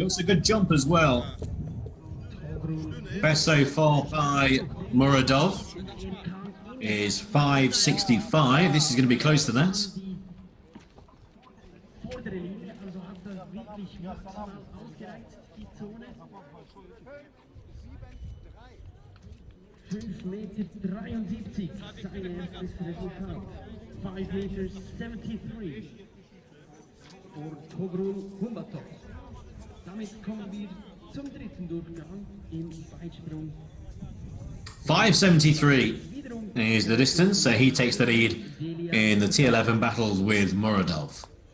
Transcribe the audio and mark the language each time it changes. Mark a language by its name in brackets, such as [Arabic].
[English] Looks a good jump as well. Best so far by Muradov is 5.65. This is going to be close to that. [German] Vordere Linie, also hat er wirklich maximal ausgereizt, die Zone. 5 Meter 73, sein erstes Resultat. 5 Meter 73 für Ogrun Humbertov. Damit kommen wir zum dritten Durchgang im Weitsprung. [English] 5.73 is the distance, so he takes the lead in the T11 battle with Muradov.